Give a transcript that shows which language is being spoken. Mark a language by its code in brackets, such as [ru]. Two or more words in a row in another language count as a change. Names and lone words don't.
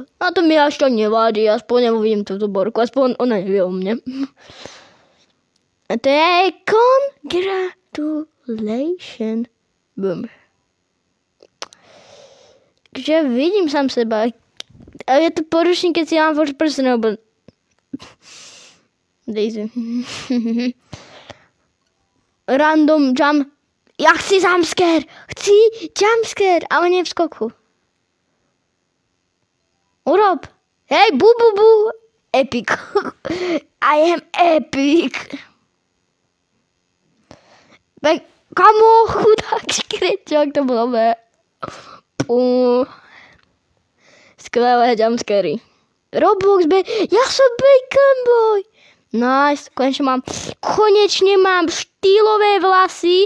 [sk] A to mi až tak nevadí, aspoň neuvidím túto borku, aspoň ona nevie o mne. A to je congratulation. Boom. Takže vidím sám seba. A je to porušný, keď si mám [en] first person, [sk] alebo... [en] Daisy. Random jump. [sk] Ja chci jumpscare. Ale nie v skoku. Urob. Hej, bu. [en] Epic. I am epic. [sk] Tak, kamo, chudák škrečák, to bolo bé. Skvelé jumpscary. Roblox, ja som Bacon Boy. Nice, konečne mám štýlové vlasy.